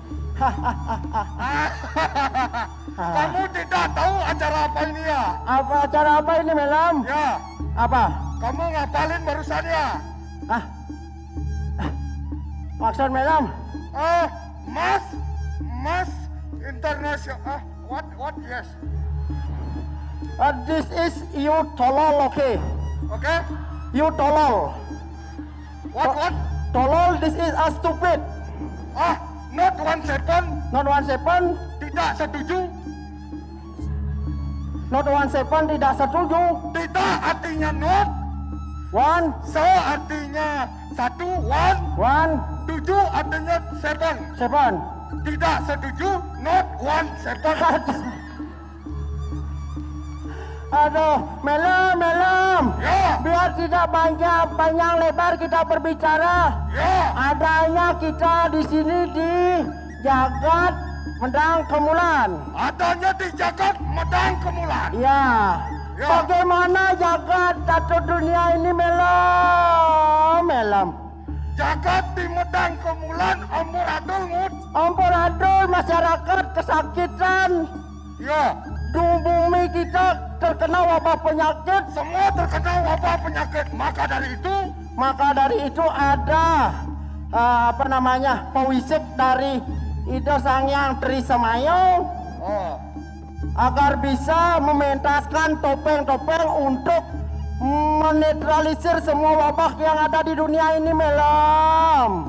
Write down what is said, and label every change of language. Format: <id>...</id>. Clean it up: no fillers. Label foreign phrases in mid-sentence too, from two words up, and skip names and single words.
<id>Kamu tidak tahu acara apa ini ya? Apa acara apa ini melam? Ya. Apa? Kamu ngapalin barusan ya? Maksud melam? Mas internasional.</id> <en>What? Yes. This is you tolol, okay? Okay. You tolol. What? Tolol, this is a stupid. Not 17. Not 17.</en> <id>Tidak setuju. Not 17 tidak setuju. Tidak artinya not. One. So artinya 1. One. 7 artinya 7. Seven. Tidak setuju. Not 17. Aduh, melam. Ya. Biar tidak panjang lebar kita berbicara. Ya. Adanya kita di sini di Jagat Medang Kemulan. Adanya di Jagat Medang Kemulan. Ya. Ya. Bagaimana jagat satu dunia ini melam. Jagat di Medang Kemulan amburadul, Ngut. Amburadul masyarakat kesakitan. Ya. Di bumi kita terkena wabah penyakit. Semua terkena wabah penyakit. Maka dari itu ada pewisik dari Ida Sangyang Tri Semayo agar bisa mementaskan topeng-topeng untuk menetralisir semua wabah yang ada di dunia ini melam.</id>